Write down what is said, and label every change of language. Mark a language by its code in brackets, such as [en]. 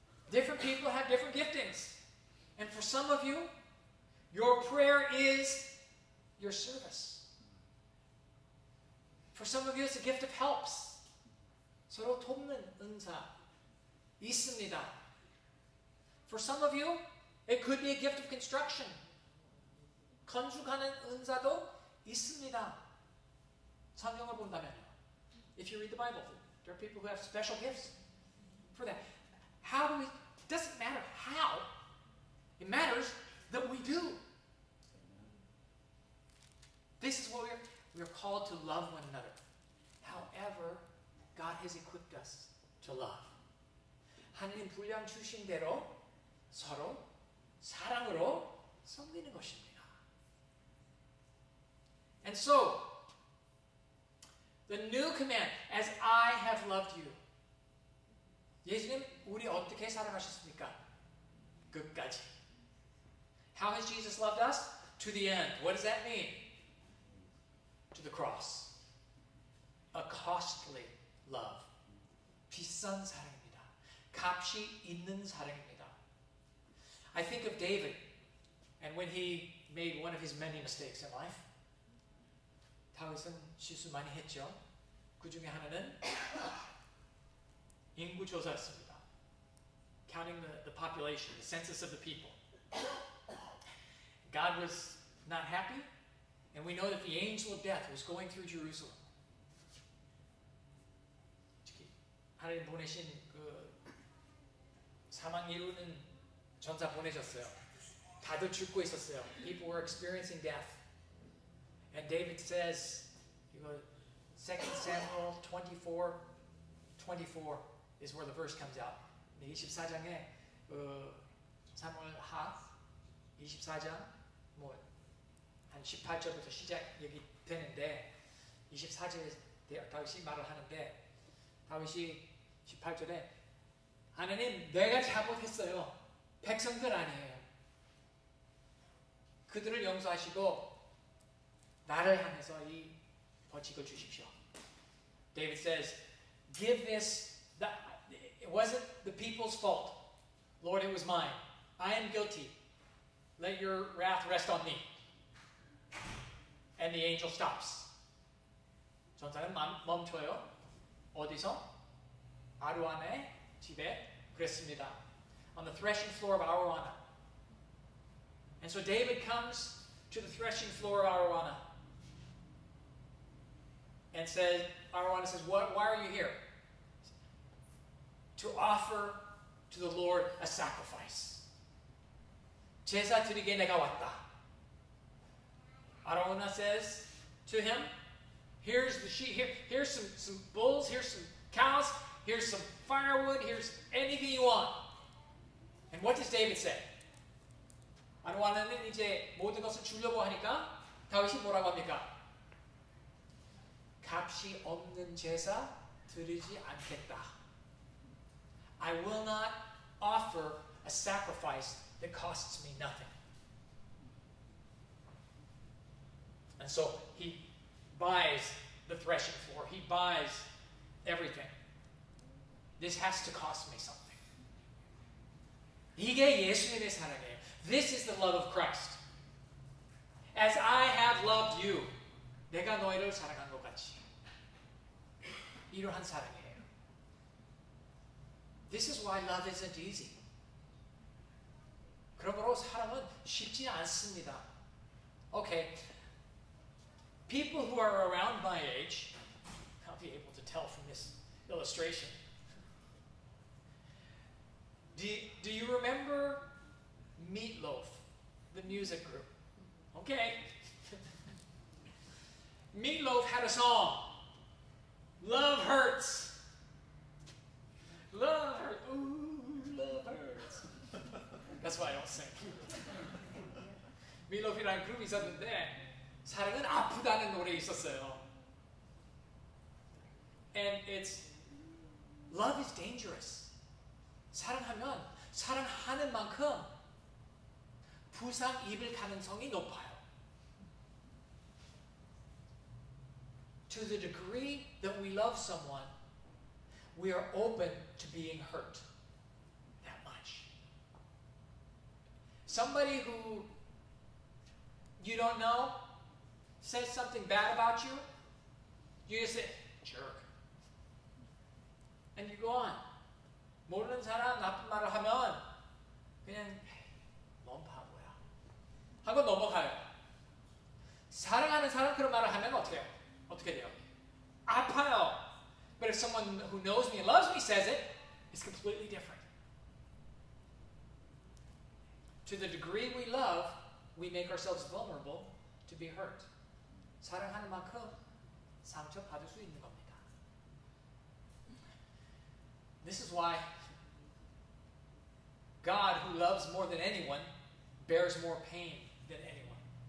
[en] Different people have different giftings. And for some of you, your prayer is your service. For some of you, it's a gift of helps. [ko] 서로 돕는 은사 있습니다. [en] For some of you, it could be a gift of construction. [ko] 건축하는 은사도 있습니다. 성경을 본다면요. [en] If you read the Bible, there are people who have special gifts for that. How do we? It doesn't matter how. It matters that we do. This is what we're called to love one another. However, God has equipped us to love. [ko] 하나님 분량 주신 대로 서로 사랑으로 섬기는 것입니다. [en] And so, the new command, as I have loved you. [ko] 예수님, 우리 어떻게 사랑하셨습니까? 끝까지. [en] How has Jesus loved us? To the end. What does that mean? To the cross. a costly love. [ko] 비싼 사랑입니다. 값이 있는 사랑입니다. [en] I think of David, and when he made one of his many mistakes in life. [ko] 다윗은 실수 많이 했죠. 그 중에 하나는 인구 조사였습니다. [en] Counting the population, the census of the people. God was not happy, and we know that the angel of death was going through Jerusalem. [ko] 하나님 보내신 그 사망 이루는 전사 보내셨어요. 다들 죽고 있었어요. [en] People were experiencing death. And David says, 2 Samuel 24 is where the verse comes out. [ko] 24장에 사무엘하 24장 한 18절부터 시작이 되는데 24절에 다윗이 말을 하는데 다윗이 18절에 하나님 내가 잘못했어요. 백성들 아니에요. 그들을 용서하시고 나를 향해서 이 벌칙을 주십시오. [en] David says, give this, it wasn't the people's fault. Lord, it was mine. I am guilty. Let your wrath rest on me. And the angel stops. [ko] 전사는 멈춰요. 어디서? 아루아나의 집에 그랬습니다. [en] On the threshing floor of Aruana. And so David comes to the threshing floor of Aruana. And says, Aruana says, why are you here? To offer to the Lord a sacrifice. [ko] 제사 드리게 내가 왔다. [en] Aruana says to him, here's the sheep, here's some bulls, here's some cows, here's some firewood, here's anything you want. And what does David say? [ko] 아루아나는 이제 모든 것을 주려고 하니까 다윗이 뭐라고 합니까? 값이 없는 제사 드리지 않겠다. [en] I will not offer a sacrifice that costs me nothing. And so he buys the threshing floor. He buys everything. This has to cost me something. [ko] 이게 예수님의 사랑이에요. [en] This is the love of Christ. As I have loved you. [ko] 내가 너희를 사랑한 것 같이. 이러한 사랑이에요. [en] This is why love isn't easy. [ko] 그러므로 사랑은 쉽지 않습니다. [en] Okay. People who are around my age, I'll be able to tell from this illustration. Do you remember Meatloaf, the music group? Okay. Meatloaf had a song. Love hurts. Love hurts. Ooh, love hurts. That's why I don't sing. [ko] Meatloaf이라는 그룹이 있었는데 사랑은 아프다는 노래 있었어요. [en] And it's love is dangerous. [ko] 사랑하면 사랑하는 만큼 부상 입을 가능성이 높아요. [en] To the degree that we love someone, we are open to being hurt that much. Somebody who you don't know says something bad about you, you just say, jerk. And you go on. [ko] 모르는 사람 나쁜 말을 하면 그냥 넌 바보야 하고 넘어가요. 사랑하는 사람 그런 말을 하면 어떻게 돼요? 아파요. [en] But if someone who knows me and loves me says it, it's completely different. To the degree we love, we make ourselves vulnerable to be hurt. [ko] 사랑하는 만큼 상처 받을 수 있는 겁니다. [en] This is why God, who loves more than anyone, bears more pain than anyone.